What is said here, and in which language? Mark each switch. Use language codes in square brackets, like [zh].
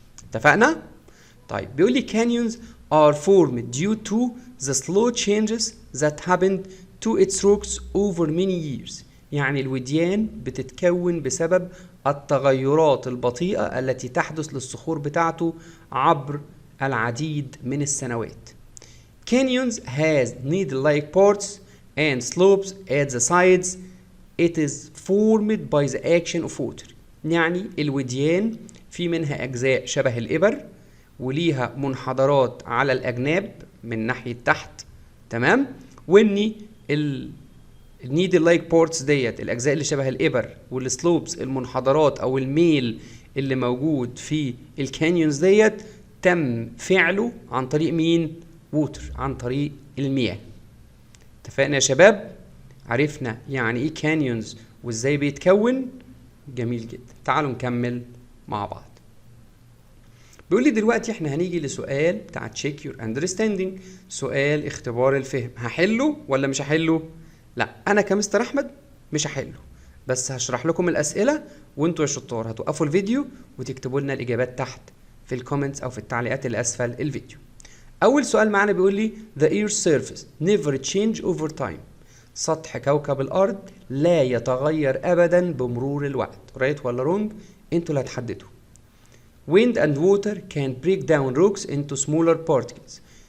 [ar] اتفقنا؟ طيب بيقول لي [en] canyons are formed due to the slow changes that happened to its rocks over many years. [ar] يعني الوديان بتتكون بسبب التغيرات البطيئة التي تحدث للصخور بتاعته عبر العديد من السنوات. [en] Canyons has needle-like parts and slopes at the sides. It is formed by the action of water. [ar] يعني الوديان في منها أجزاء شبه الإبر وليها منحدرات على الأجناب من ناحية تحت. تمام؟ وإني النيدل لايك بورتس ديت الأجزاء اللي شبه الإبر والسلوبس المنحدرات أو الميل اللي موجود في الكانيونز ديت تم فعله عن طريق مين؟ ووتر، عن طريق المياه. اتفقنا يا شباب؟ عرفنا يعني ايه كانيونز وازاي بيتكون؟ جميل جدا. تعالوا نكمل مع بعض. بيقول لي دلوقتي احنا هنيجي لسؤال بتاع تشيك يور اندرستاندينج، سؤال اختبار الفهم. هحله ولا مش هحله؟ لا، انا كمستر احمد مش هحله، بس هشرح لكم الاسئله وانتوا يا شطار هتوقفوا الفيديو وتكتبوا لنا الاجابات تحت في الكومنتس او في التعليقات اللي اسفل الفيديو. اول سؤال معانا بيقول لي [en] the earth's surface never change over time. [ar] سطح كوكب الارض لا يتغير ابدا بمرور الوقت. رايت ولا رونج؟ انتوا اللي هتحددوا. [en] wind and water can break down rocks into smaller particles.